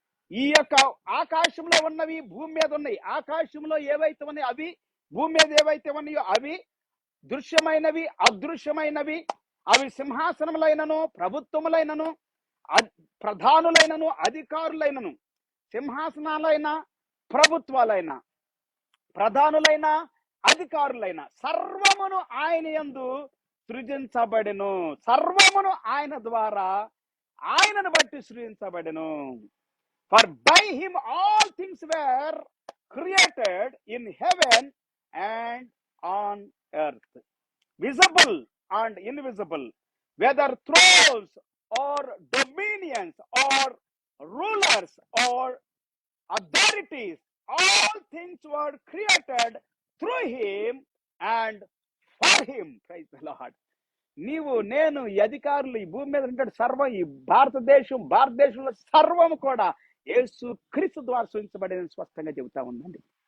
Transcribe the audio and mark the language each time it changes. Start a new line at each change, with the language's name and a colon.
Telugu: ఈ యొక్క ఆకాశంలో ఉన్నవి భూమి మీద ఉన్నాయి. ఆకాశంలో ఏవైతే ఉన్నాయో అవి, భూమి మీద ఏవైతే ఉన్నాయో అవి, దృశ్యమైనవి అదృశ్యమైనవి, అవి సింహాసనములైనను, ప్రభుత్వములైనను, ప్రధానులైనను, అధికారులైనను. సింహాసనాలైన, ప్రభుత్వాలైన, ప్రధానులైన, అధికారులైన సర్వమును ఆయన యందు సృజించబడెను. సర్వమును ఆయన ద్వారా, ఆయనను బట్టి సృజించబడెను.
English: For by him all things were created in heaven and on earth, visible and invisible, whether thrones or dominions or rulers or authorities, all things were created through him and for him. Praise the Lord.
Telugu: నీవు, నేను, ఈ అధికారులు, ఈ భూమి మీద ఉంటాడు సర్వం, ఈ భారతదేశంలో సర్వం కూడా యేసు క్రీస్తు ద్వారా సృజించబడిన స్పష్టంగా చెబుతా ఉందండి.